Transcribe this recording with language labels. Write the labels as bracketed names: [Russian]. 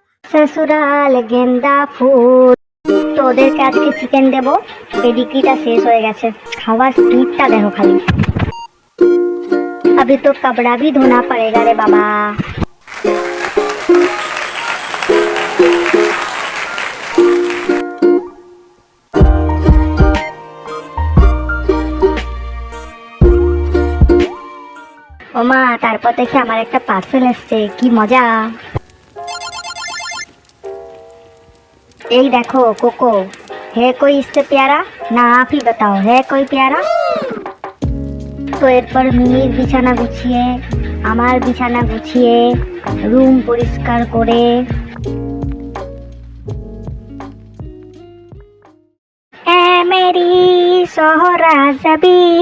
[Hindi] ससुराल गेंदा ফুল। [Bangla] তো ওদেরকে আজকে চিকেন দেব। পেডিগ্রিটা শেষ হয়ে গেছে, খাওয়ার স্পিডটা দেখো খালি। [Hindi] अभी तो कपड़ा भी धोना पड़ेगा रे बाबा। [Bangla] ওমা তারপর দেখি আমার একটা পার্সেল এসছে, কি মজা। এই দেখো কোকো, [Hindi] है कोई इससे प्यारा? ना आप ही बताओ, है कोई प्यारा? [Bangla] তো এরপর মিমির বিছানা গুছিয়ে, আমার বিছানা গুছিয়ে, রুম পরিষ্কার করে এ মেরি সোহরাজবি।